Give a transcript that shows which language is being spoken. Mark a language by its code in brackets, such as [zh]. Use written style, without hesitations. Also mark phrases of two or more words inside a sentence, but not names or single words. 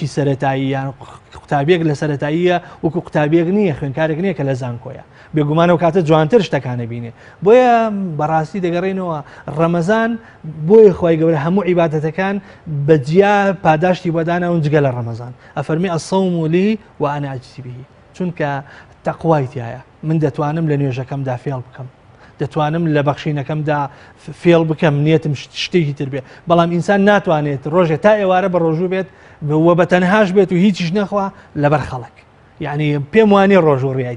[ckb] سەرەتایی یان قوتابیەک لە سەرەتاییە وەکو قوتابیەک نییە خوێنکارێک نییە کە لە زانکۆیە بێگومانەوە کاتە جوانتر شتەکانە بینێ بۆیە بەڕاستی دەگەڕێنەوە ڕەمەزان بۆیە خوای گەورە هەموو عیبادەتەکان بەجیا پاداشتی بەدانەوە جگە لە ڕەمەزان ئەفەرمی [ar] الصوم لي وأنا أجزي به [ckb] چونکە تەقوای تایە من دەتوانم لە نوێژەکەمدا فێڵ بکەم دەتوانم لە بەخشینەکەمدا فێڵ بکەم نیەتم شتێکی تر بێ بەڵام ئینسان ناتوانێت ڕۆژێ تا ئێوارە بە ڕۆژوو بێت وە بە تەنهاش بێت و هیچیش نەخوا لەبەر خەڵک یعنی پێم وانێ ڕۆژ و ڕیایت